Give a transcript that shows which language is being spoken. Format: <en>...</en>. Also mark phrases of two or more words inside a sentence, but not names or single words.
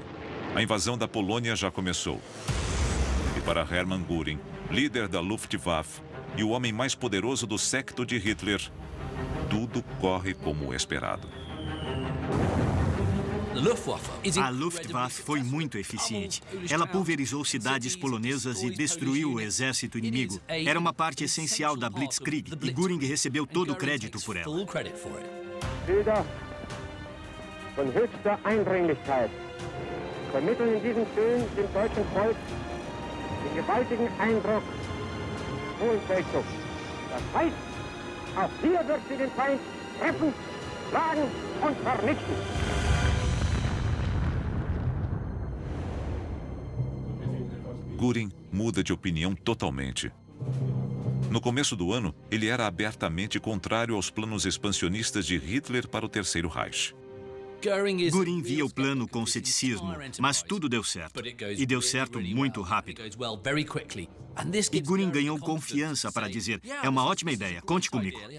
<pt>A invasão da Polônia já começou. E para Hermann Göring, líder da Luftwaffe e o homem mais poderoso do séquito de Hitler, tudo corre como esperado. A Luftwaffe foi muito eficiente. Ela pulverizou cidades polonesas e destruiu o exército inimigo. Era uma parte essencial da Blitzkrieg e Göring recebeu todo o crédito por ela.</pt> <de>Von höchster Eindringlichkeit vermitteln in diesem Film dem deutschen Volk den gewaltigen Eindruck hohen Feldzugs. Das heißt, auch hier wird sie den Feind treffen, schlagen und vernichten.</de> <pt>Göring muda de opinião totalmente. No começo do ano, ele era abertamente contrário aos planos expansionistas de Hitler para o Terceiro Reich. Göring via o plano com ceticismo, mas tudo deu certo. E deu certo muito rápido. E Göring ganhou confiança para dizer, é uma ótima ideia, conte comigo.</pt>